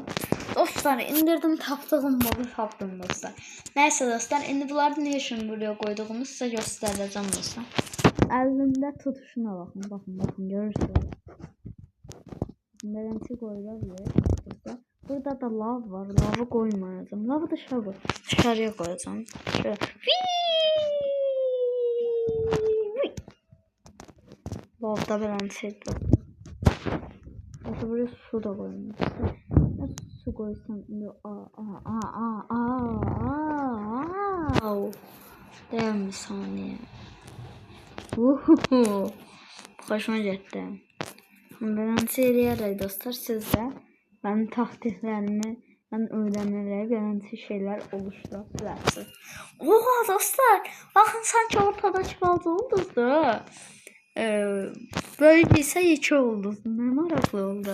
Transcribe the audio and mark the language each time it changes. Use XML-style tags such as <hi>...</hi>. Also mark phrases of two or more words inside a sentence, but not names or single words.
<az>Dostlar indirdim, tapdığım modu tapdım dostlar. Nəysə dostlar, indi bunları ne üçün buraya qoyduğumu sizə göstərəcəm dostlar. Əlində tutuşuna baxın, görürsünüz. Beləncə qoyulabilir dostlar.</az> <tr>Burada da lav var. Lavı koymayacağım. Lavı dışarıya koyacağım. Şöyle.</tr> <az>Lavda beləncə.</az> <tr>Buraya su da koyayım. Su su koysam. Dayan bir saniye. Hoşuma gitti.</tr> <az>Ben eləyərək dostlar, siz də mənim taktiklərimi, mən öyrənərək beləncə şeylər oluşdura bilərsiniz. Oha dostlar, baxın sanki ortadakı balca ulduzdur.</az> <tr>Böyle ise 2 oldu.</tr> <az>Ne maraqlı oldu.</az>